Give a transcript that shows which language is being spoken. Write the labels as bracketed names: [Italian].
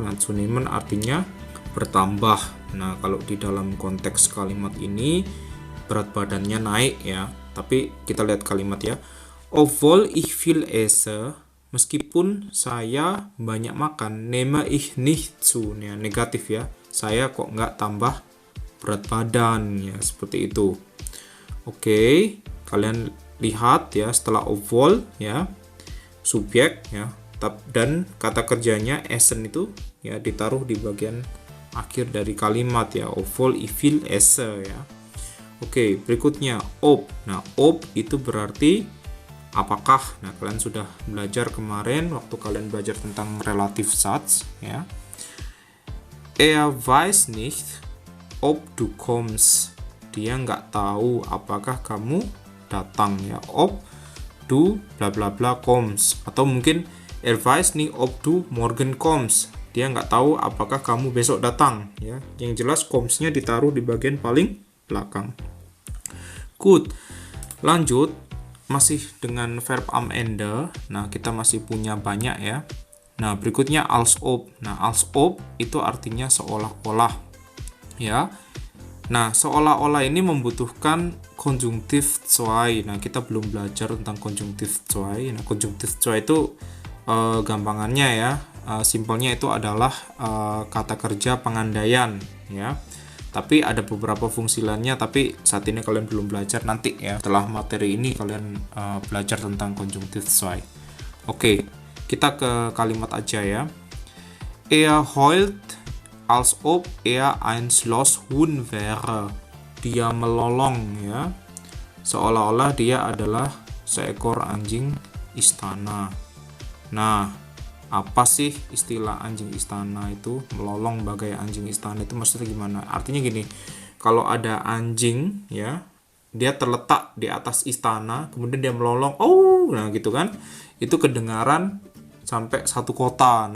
[Indonesian] Nah, zu nehmen artinya bertambah. Nah, kalau di dalam konteks kalimat ini berat badannya naik ya. Tapi kita lihat kalimat ya. [German] Obwohl ich viel esse, [Indonesian] meskipun saya banyak makan, [German] nehme ich nicht zu. [Indonesian] Ya, negatif ya. Saya kok nggak tambah berat badan ya, seperti itu. Oke. Kalian lihat ya, setelah obwohl ya, subjek ya, dan kata kerjanya essen itu ya ditaruh di bagian akhir dari kalimat ya. [German] Obwohl ich viel esse [Indonesian] ya. Oke, berikutnya [German] ob. [Indonesian] Nah, ob itu berarti apakah. Nah, kalian sudah belajar kemarin waktu kalian belajar tentang relative Satz ya. [German] Er weiß nicht ob du kommst. [Indonesian] Dia nggak tahu apakah kamu datang ya. [German] Ob du bla bla bla kommst, [Indonesian] atau mungkin [German] er weiß nicht ob du morgen kommst. [Indonesian] Dia nggak tahu apakah kamu besok datang ya. Yang jelas kommst-nya ditaruh di bagian paling belakang. Good. Lanjut, masih dengan verb am Ende. Nah, kita masih punya banyak ya. Nah, berikutnya als ob. Nah, als ob itu artinya seolah-olah ya. Nah, seolah-olah ini membutuhkan konjungtif zwei. Nah, kita belum belajar tentang konjungtif zwei. Nah, konjungtif zwei itu gampangannya ya, simpelnya itu adalah kata kerja pengandaian ya. Tapi ada beberapa fungsi lainnya, tapi saat ini kalian belum belajar. Nanti ya setelah materi ini kalian belajar tentang konjunktif zwei. Oke, kita ke kalimat aja ya. [German] Er heult als ob er ein Schlosshund wäre. [Indonesian] Dia melolong ya, seolah-olah dia adalah seekor anjing istana. Nah, apa sih istilah anjing istana itu? Melolong bagai anjing istana itu maksudnya gimana? Artinya gini, kalau ada anjing ya, dia terletak di atas istana, kemudian dia melolong, nah gitu kan, itu kedengaran sampai satu kota.